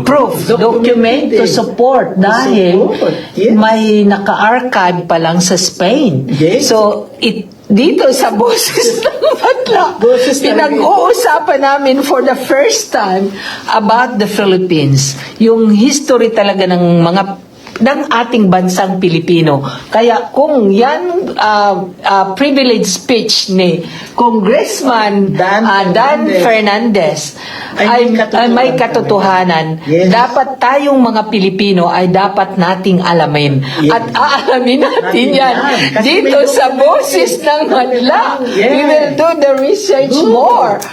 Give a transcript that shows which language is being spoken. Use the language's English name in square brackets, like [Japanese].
[English] proof, document to support [Filipino] dahil [English] Yes. [Filipino] may naka-archive pa lang sa Spain. [English] Yes. [Filipino] So, dito sa Boses ng Batla, Boses ng pinag-uusapan namin [English] for the first time about the Philippines. [Filipino] Yung history talaga ng ating bansang Pilipino. Kaya kung yan privilege speech ni Congressman Dan Fernandez ay may katotohanan, [English] Yes. [Filipino] dapat tayong mga Pilipino ay dapat nating alamin. [English] Yes. [Filipino] At aalamin natin yan Kasi dito may sa Boses ng Manla. [English] Yes. We will do the research more.